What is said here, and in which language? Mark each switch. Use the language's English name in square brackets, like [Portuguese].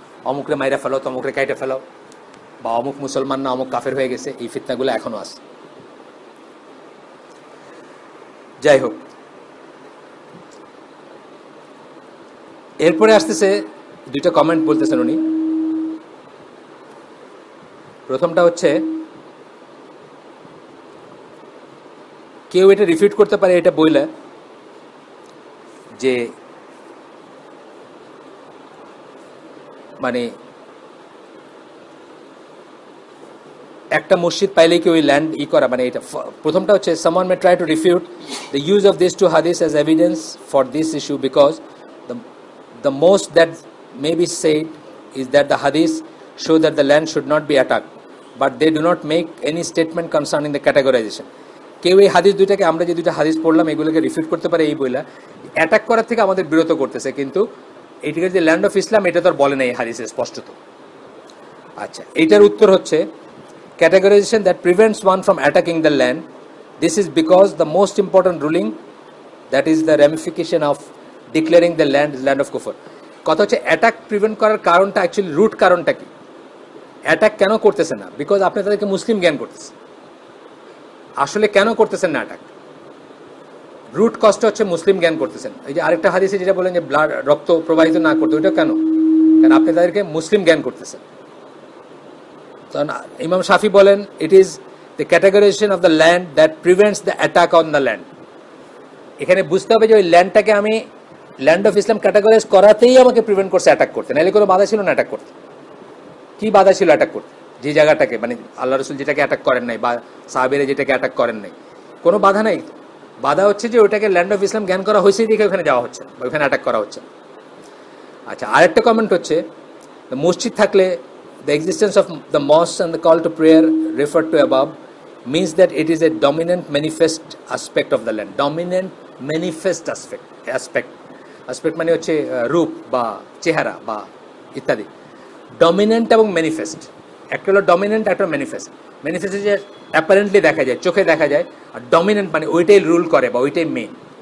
[Bangla] অমুকরে মাইরা ফেলো, তমুকরে কাইটা ফেলো, বা অমুক মুসলমান না অমুক কাফের হয়ে গেছে, এই ফিতনাগুলো এখনও আছে। যাই হোক, এরপরে আসতেছে দুইটা কমেন্ট বলতেছেন উনি। প্রথমটা হচ্ছে, কেউ এটা রিফিউট করতে পারে এটা বইলে যে মানে একটা মসজিদ পাইলেই কি ওই ল্যান্ড করা, মানে এটা প্রথমটা হচ্ছে [English] someone may try to refute the use of these two hadiths as evidence for this issue because the most that may be said is that the hadiths show that the land should not be attacked, but they do not make any statement concerning the categorization. [Bangla] কেউ এই হাদিস দুইটাকে, আমরা যে দুইটা হাদিস পড়লাম এগুলোকে রিফিউট করতে পারে এই বইলা অ্যাটাক করার থেকে আমাদের বিরত করতেছে, কিন্তু এইটাকে যে ল্যান্ড অফ ইসলাম এটা তো আর বলে না এই হাদিসে স্পষ্টত। আচ্ছা, এইটার উত্তর হচ্ছে [English] categorization that prevents one from attacking the land. This is because the most important ruling, that is the ramification of declaring the land is land of kufr. [Bangla] কথা হচ্ছে অ্যাটাক প্রিভেন্ট করার কারণটা, অ্যাকচুয়ালি রুট কারণটা কি? Attack কেন করতেছেন না? Because আপনি তাদেরকে মুসলিম জ্ঞান করতেছেন। আসলে কেন করতেছেন না অ্যাটাক? রুট কষ্ট হচ্ছে মুসলিম জ্ঞান করতেছেন। এই যে আরেকটা হাদিসে যেটা বলেন যে ব্লাড, রক্ত প্রবাহিত না করতে, ওইটা কেন? কারণ আপনি তাদেরকে মুসলিম জ্ঞান করতেছেন। ইমাম শাফি বলেন [English] It is the categorization of the land that prevents the attack on the land. [Bangla] এখানে বুঝতে হবে যে ওই ল্যান্ডটাকে আমি ল্যান্ড অফ ইসলাম ক্যাটাগরাইজ করাতেই আমাকে প্রিভেন্ট করছে অ্যাটাক করতে, নাহলে কোনো বাধা ছিল না অ্যাটাক করতে। কি বাধা ছিল অ্যাটাক করতে? যে জায়গাটাকে, মানে আল্লাহ রসুল যেটাকে অ্যাটাক করেন নাই বা সাহাবেরা যেটাকে অ্যাটাক করেন নাই, কোনো বাধা নাই। বাধা হচ্ছে যে ওইটাকে ল্যান্ড অফ ইসলাম জ্ঞান করা হয়েছেই দেখে ওখানে যাওয়া হচ্ছে, ওইখানে অ্যাটাক করা হচ্ছে। আচ্ছা, আরেকটা কমেন্ট হচ্ছে, মসজিদ থাকলে [English] the existence of the mosque and the call to prayer referred to above means that it is a dominant manifest aspect of the land. [Bangla] Dominant manifest aspect মানে হচ্ছে রূপ বা চেহারা বা ইত্যাদি। ডমিনেন্ট এবং ম্যানিফেস্ট, একটা হলো ডমিনেন্ট, একটা ম্যানিফেস্ট। ম্যানিফেস্ট যে অ্যাপারেন্টলি দেখা যায়, চোখে দেখা যায়, আর ডমিনেন্ট মানে ওইটাই রুল করে বা ওইটাই মেইন।